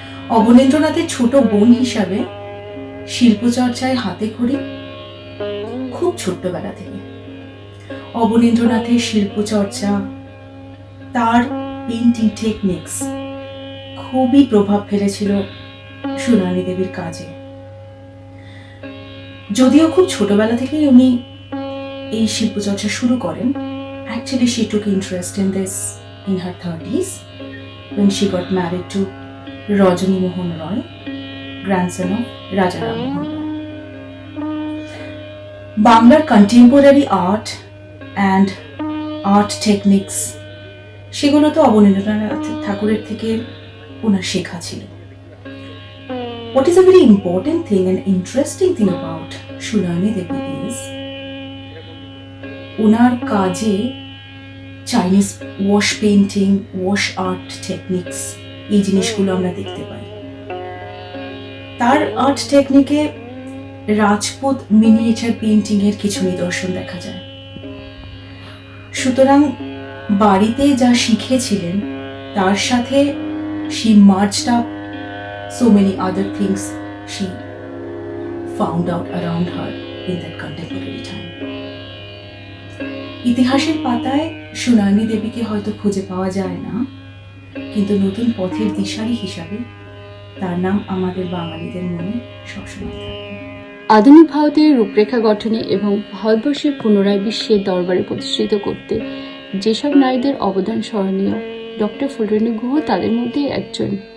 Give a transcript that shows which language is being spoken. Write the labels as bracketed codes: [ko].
[bn] অবনীন্দ্রনাথের ছোট বোন হিসাবে শিল্পচর্চায় হাতে খড়ি খুব ছোট্টবেলা থেকে। অবনীন্দ্রনাথের শিল্পচর্চা, তার পেইন্টিং টেকনিক্স খুবই প্রভাব ফেলেছিল সুনয়নী দেবীর কাজে। যদিও খুব ছোটবেলা থেকেই উনি এই শিল্পচর্চা শুরু করেন, [en] actually she took interest in this in her 30s when she got married to Rajani Mohan Roy, grandson of Raja Ram Mohan Roy. Banglar contemporary art and art techniques [bn] সেগুলো তো অবনীন্দ্রনাথ ঠাকুরের থেকে ওনার শেখা ছিল। [en] What is a very important thing and interesting thing about Sunayani Devi is [bn] ওনার কাজে Chinese wash painting, wash art techniques, এই জিনিসগুলো আমরা দেখতে পাই। তার আর্ট টেকনিকে রাজপুত মিনিয়েচার পেইন্টিং এর কিছু নিদর্শন দেখা যায়। সুতরাং বাড়িতে যা শিখেছিলেন তার সাথে [en] she merged up so many other things she found out around her in that contemporary time. [bn] ইতিহাসের পাতায় সুনয়নী দেবীকে হয়তো খুঁজে পাওয়া যায় না, কিন্তু নতুন পথের দিশারি হিসাবে তার নাম আমাদের বাঙালিদের মনে সবসময় থাকবে। আধুনিক ভারতের রূপরেখা গঠনে এবং ভারতবর্ষের পুনরায় বিশ্বের দরবারে প্রতিষ্ঠিত করতে যেসব নারীদের অবদান স্মরণীয়, ডক্টর ফুলরানী গুহ তাদের মধ্যে একজন।